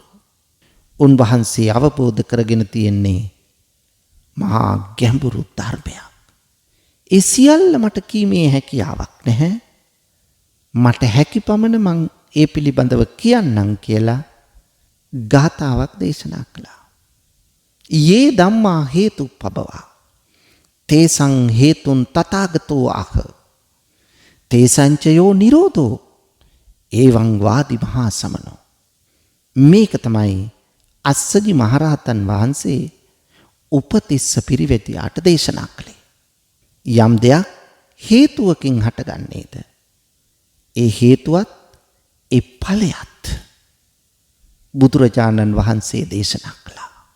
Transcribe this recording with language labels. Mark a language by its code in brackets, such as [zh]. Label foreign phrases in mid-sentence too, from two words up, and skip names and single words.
[si] උන්වහන්සේ අවබෝධ කරගෙන තියෙන්නේ මහා ගැඹුරු ධර්මයක්. ඒ සියල්ල මට කීමේ හැකියාවක් නැහැ. මට හැකි පමණ මං ඒ පිළිබඳව කියන්නම් කියලා ගාථාවක් දේශනා කළා. [pi] යේ ධම්මා හේතුප්පබවා තේසං හේතුන් තථාගතෝ ආහ තේසංචයෝ නිරෝධෝ එවං වාදි මහා සමනෝ. [si] මේක තමයි අස්සජි මහරහතන් වහන්සේ උපතිස්ස පිරිවැදියාට දේශනා කළේ. යම් දෙයක් හේතුවකින් හටගන්නේද ඒ හේතුවත් ඒ ඵලයත් බුදුරජාණන් වහන්සේ දේශනා කළා.